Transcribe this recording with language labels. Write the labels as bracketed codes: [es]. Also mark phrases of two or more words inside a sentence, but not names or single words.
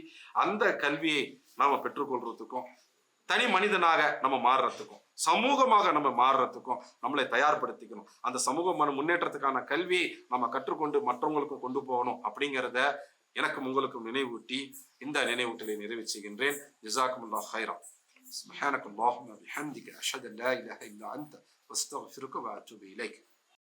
[ta] அந்த கல்வியை நாம பெற்றுக்கொள்றதுக்கும் தனி மனிதனாக நம்ம மாறுறதுக்கும் சமூகமாக நம்ம மாறுறதுக்கும் நம்மளை தயார்படுத்திக்கணும். அந்த சமூக முன்னேற்றத்துக்கான கல்வியை நம்ம கற்றுக்கொண்டு மற்றவங்களுக்கும் கொண்டு போகணும் அப்படிங்கிறத எனக்கும் உங்களுக்கும் நினைவூட்டி இந்த நினைவூட்டலை நிறைவு செய்கின்றேன். [ar] جزاكم الله خيرا. سبحانك اللهم وبحمدك أشهد أن لا إله إلا أنت واستغفرك وأتوب إليك.